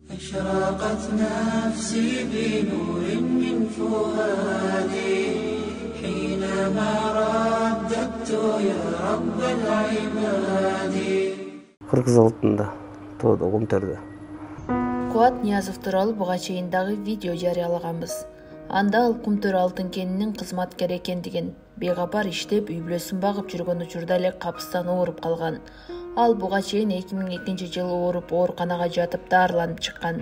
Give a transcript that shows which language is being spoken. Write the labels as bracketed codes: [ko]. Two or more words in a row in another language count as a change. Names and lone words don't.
[ar] أشرقت نفسي بنور من فؤادي حينما رددت يا رب العباد. [ky] Кыргыз алтында тоодо Кумтөрдө. Кубат Ниязов тууралуу буга чейин дагы видео жарыялаганбыз. Анда ал Кумтөр алтын кенинин кызматкери экендигин, бейгапар иштеп үй бүлөсүн багып жүргөн учурда эле капыстан ооруп калган. Ал буга чейин 2002-жылы ооруп ооруканага жатып дарыланып чыккан.